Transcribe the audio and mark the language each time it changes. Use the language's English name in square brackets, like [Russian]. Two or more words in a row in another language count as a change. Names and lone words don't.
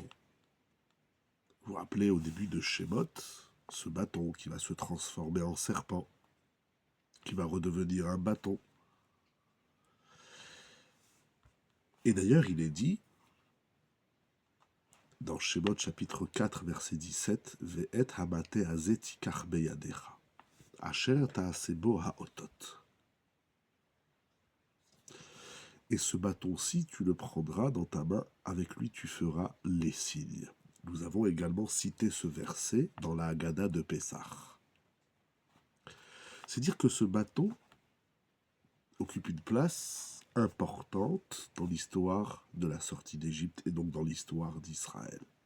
[French] Vous vous rappelez au début de Shemot, ce bâton qui va se transformer en serpent, qui va redevenir un bâton. Et d'ailleurs, il est dit, dans Shemot chapitre 4, verset 17, « [Hebrew] ואת המטה הזה תקח בידך אשר תעשה בו האתת [French] » Et ce bâton-ci, tu le prendras dans ta main, avec lui tu feras les signes. Nous avons également cité ce verset dans la Haggadah de Pessah. C'est dire que ce bâton occupe une place importante dans l'histoire de la sortie d'Égypte et donc dans l'histoire d'Israël.